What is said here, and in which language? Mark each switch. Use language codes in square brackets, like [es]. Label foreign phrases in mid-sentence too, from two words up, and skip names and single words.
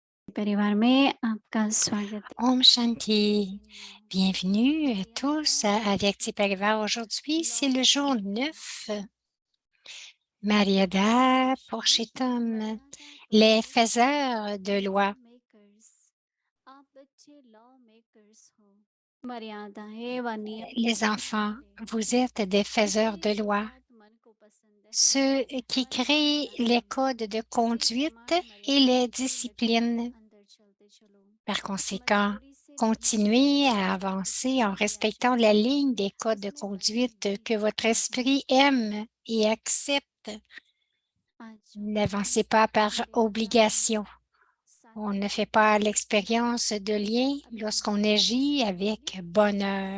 [hi] परिवार में आपका स्वागत है। Om Shanti. [fr] Bienvenue à tous à Vyakti Parivar. Aujourd'hui, c'est le jour 9. Mariada Purushottam, les faiseurs de loi. [hi] आप बच्चे [en] law makers [hi] हो, मर्यादाएं व नियम [fr] Les enfants, vous êtes des faiseurs de loi, [hi] बात मन को पसंद है [fr] ceux qui créent les codes de conduite et les disciplines. [hi] अंदर चलते चलो [fr] Par conséquent, continuez à avancer en respectant la ligne des codes de conduite que votre esprit aime et accepte. N'avancez pas par obligation. On ne fait pas l'expérience de lien lorsqu'on agit avec bonheur.